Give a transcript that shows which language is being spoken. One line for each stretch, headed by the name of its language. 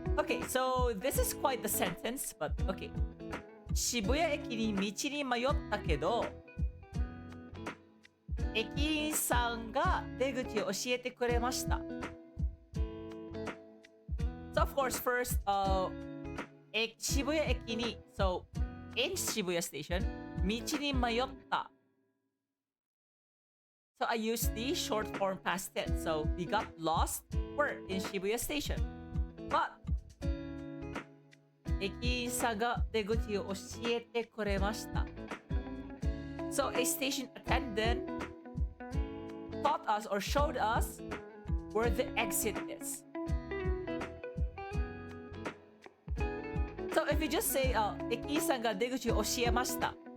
English: Okay, so this is quite the sentence, but okay.
Japanese: 渋谷駅に道に迷ったけど、駅員さんが出口を教えてくれました。
English: So of course, first,
Japanese: 渋谷駅に、
English: so in 渋谷 station,
Japanese: 道に迷った。
English: So I used the short form past tense. So we got lost. We're in Shibuya station. But
Japanese: 駅員さんが出口を教えてくれました。
English: So a station attendant taught us or showed us where the exit is. So if you just say,
Japanese: 駅員さんが出口を教えました。